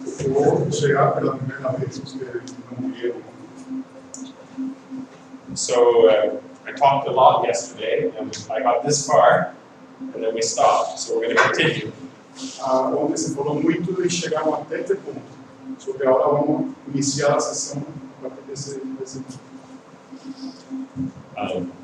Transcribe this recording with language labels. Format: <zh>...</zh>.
<pt>Por chegar pela primeira vez, os que não vieram.</pt> <en>So I talked a lot yesterday, and I got this far, and then we stopped. So we're going to continue.</en> <pt>Ontem você falou muito e chegaram até esse ponto. Só que agora vamos iniciar a sessão a partir desse ponto.</pt>